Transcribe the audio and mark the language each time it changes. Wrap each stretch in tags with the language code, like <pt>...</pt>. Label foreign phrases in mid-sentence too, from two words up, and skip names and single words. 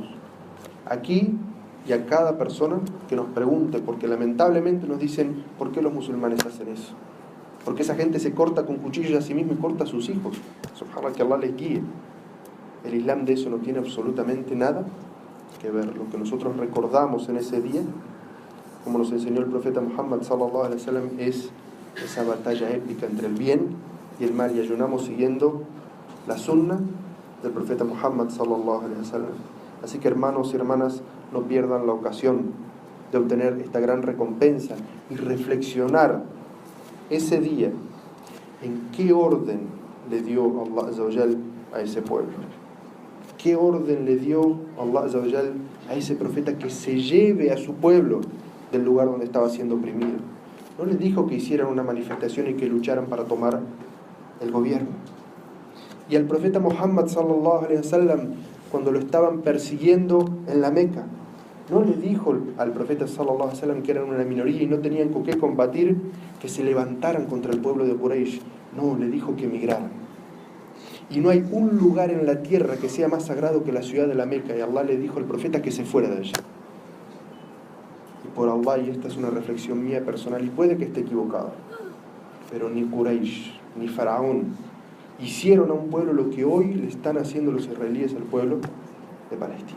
<es>Aquí y a cada persona que nos pregunte, porque lamentablemente nos dicen, ¿por qué los musulmanes hacen eso? Porque esa gente se corta con cuchillos a sí mismo y corta a sus hijos. Subhanallah, que Allah les guíe. El Islam de eso no tiene absolutamente nada que ver. Lo que nosotros recordamos en ese día, como nos enseñó el profeta Muhammad</es> <ar>صلى الله عليه وسلم,</ar> <es>es esa batalla épica entre el bien y el mal, y ayunamos siguiendo la sunna del profeta Muhammad</es> <ar>صلى الله عليه وسلم.</ar> <es>Así que, hermanos y hermanas, no pierdan la ocasión de obtener esta gran recompensa y reflexionar ese día en qué orden le dio Allah</es> <ar>عز وجل</ar> <es>a ese pueblo. ¿Qué orden le dio Allah</es> <ar>عز وجل</ar> <es>a ese profeta que se lleve a su pueblo del lugar donde estaba siendo oprimido? No les dijo que hicieran una manifestación y que lucharan para tomar el gobierno. Y al profeta Muhammad</es> <ar>صلى الله عليه وسلم,</ar> <es>cuando lo estaban persiguiendo en la Meca, no le dijo al profeta</es> <ar>صلى الله عليه وسلم</ar> <es>que eran una minoría y no tenían con qué combatir, que se levantaran contra el pueblo de Quraysh. No, le dijo que emigraran. Y no hay un lugar en la tierra que sea más sagrado que la ciudad de la Meca, y Allah le dijo al profeta que se fuera de allí. Y por Allah, y esta es una reflexión mía personal, y puede que esté equivocado, pero ni Quraysh ni Faraón hicieron a un pueblo lo que hoy le están haciendo los israelíes al pueblo de Palestina.</es>